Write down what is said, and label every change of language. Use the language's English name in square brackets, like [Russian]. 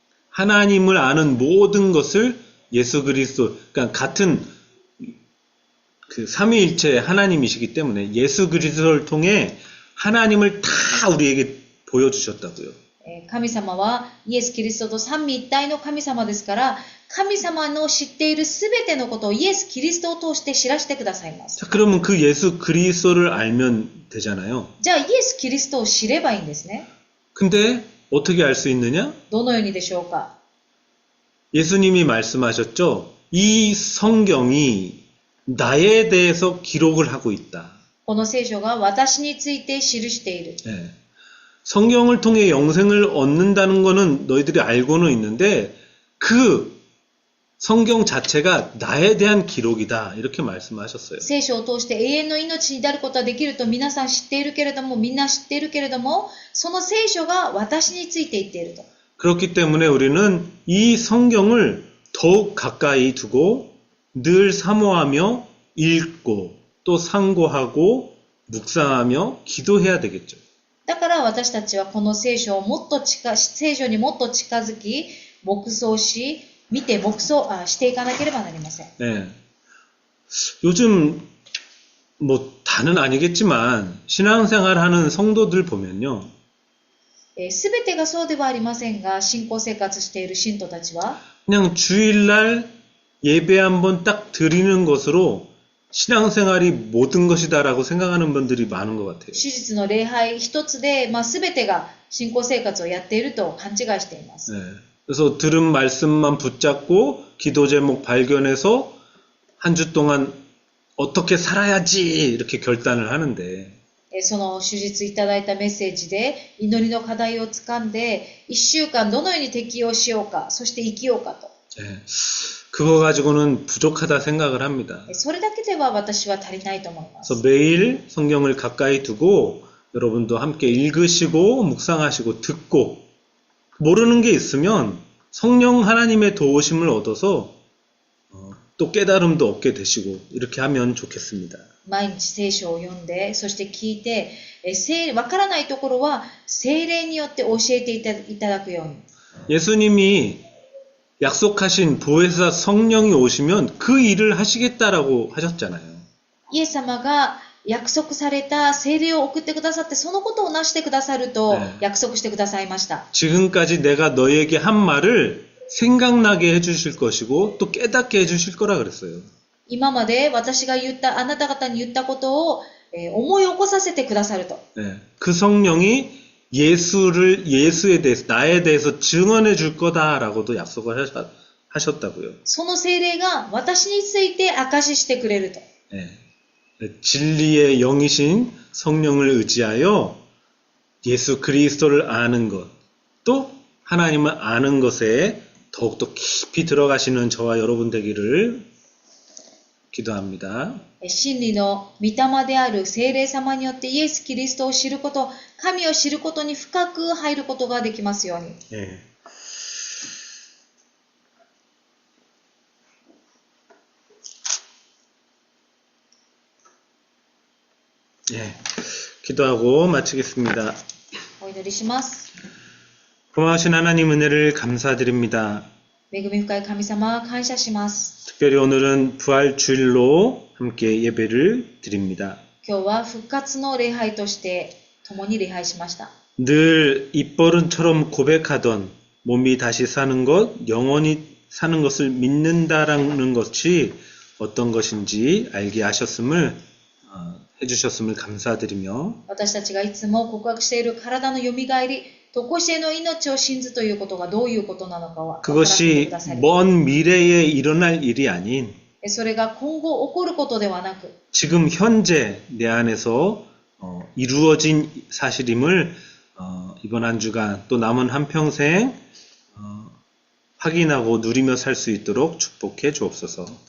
[Korean] 하나님을 아는 모든 것을 예수 그리스도, 그러니까 같은 그 삼위일체 하나님이시기 때문에 예수 그리스도를 통해 하나님을 다 우리에게 보여주셨다고요. [Japanese] 神様はイエス・キリストと三位一体の神様ですから、神様の知っているすべてのことをイエス・キリストを通して知らせてくださいます。 [Korean] 자, 그러면 그 예수 그리스도를 알면 되잖아요. [Japanese] じゃあイエス・キリストを知ればいいんですね。 [Korean] 근데 어떻게 알 수 있느냐? [Japanese] どのようにでしょうか。 [Korean] 예수님이 말씀하셨죠. 이 성경이 나에 대해서 기록을 하고 있다. [Japanese] この聖書が私について記している。 [Korean] 예. 성경을 통해 영생을 얻는다는 거는 너희들이 알고는 있는데 그 성경 자체가 나에 대한 기록이다. 이렇게 말씀하셨어요. [Japanese] 聖書を通して永遠の命に至ることはできると皆さん知っているけれども、みんな知っているけれども、その聖書が私について言っていると。 [Korean] 그렇기 때문에 우리는 이 성경을 더욱 가까이 두고 늘 사모하며 읽고 또 상고하고 묵상하며 기도해야 되겠죠. [Japanese] だから私たちはこの聖書にもっと近づき、黙想し、見てしていかなければなりません。 [Korean] 네. 요즘 뭐 다는 아니겠지만 신앙생활 하는 성도들 보면요. [Japanese] すべてがそうではありませんが、信仰生活している信徒たちは、 [Korean] 그냥 주일날 예배 한번 딱 드리는 것으로 신앙생활이 모든 것이다라고 생각하는 분들이 많은 것 같아요. [Japanese] 手術の礼拝一つで、すべてが信仰生活をやっていると勘違いしています。 [Korean] 네. 그래서 들은 말씀만 붙잡고 기도 제목 발견해서 한 주 동안 어떻게 살아야지 이렇게 결단을 하는데 [Japanese] その手術いただいたメッセージで祈りの課題をつかんで、1週間どのように適応しようか、そして生きようかと。 [Korean] 네. 그거 가지고는 부족하다 생각을 합니다. [Japanese] それだけでは私は足りないと思います。 [Korean] 그래서 매일 성경을 가까이 두고 여러분도 함께 읽으시고 묵상하시고 듣고 모르는 게 있으면 성령 하나님의 도우심을 얻어서 또 깨달음도 얻게 되시고 이렇게 하면 좋겠습니다. [Japanese] 毎日聖書を読んで、そして聞いて、わからないところは聖霊によって教えていただくように。 [Korean] 예수님이 약속하신 보혜사 성령이 오시면 그 일을 하시겠다라고 하셨잖아요. [Japanese] イエス様が約束された聖霊を送ってくださって、そのことをなしてくださると約束してくださいました。 [Korean] 지금까지 내가 너에게 한 말을 생각나게 해주실 것이고 또 깨닫게 해주실 거라 그랬어요. [Japanese] 今まで私があなた方に言ったことを、思い起こさせてくださると。 [Korean] 네, 그 성령이 예수에 대해서 나에 대해서 증언해 줄 거다라고도 약속을 하셨다고요. [Japanese] その聖霊が私について証ししてくれると。 [Korean] 네, 진리의 영이신 성령을 의지하여 예수 그리스도를 아는 것, 또 하나님을 아는 것에 더욱더 깊이 들어가시는 저와 여러분 되기를 기도합니다. [Japanese] 真理の御霊である聖霊様によってイエス・キリストを知ること、神を知ることに深く入ることができますように。 [Korean] 예. 예. 기도하고 마치겠습니다. [Japanese] お祈りします。 [Korean] 고마우신 하나님 은혜를 감사드립니다. [Japanese] 恵み深い神様、感謝します。 [Korean] 특별히 오늘은 부활 주일로 함께 예배를 드립니다. [Japanese] 今日は復活の礼拝として共に礼拝しました。 [Korean] 늘 입버릇처럼 고백하던 몸이 다시 사는 것, 영원히 사는 것을 믿는다라는 것이 어떤 것인지 알게 하셨음을 해주셨음을 감사드리며 [Japanese] 私たちがいつも告白している体のよみがえり、常しえの命を信ずということがどういうことなのかは分からせて [Korean] 그것이 [Japanese] くださり、 [Korean] 먼 미래에 일어날 일이 아닌 [Japanese] それが今後起こることではなく、 [Korean] 지금 현재 내 안에서 이루어진 사실임을 이번 한 주간 또 남은 한평생 확인하고 누리며 살 수 있도록 축복해 주옵소서.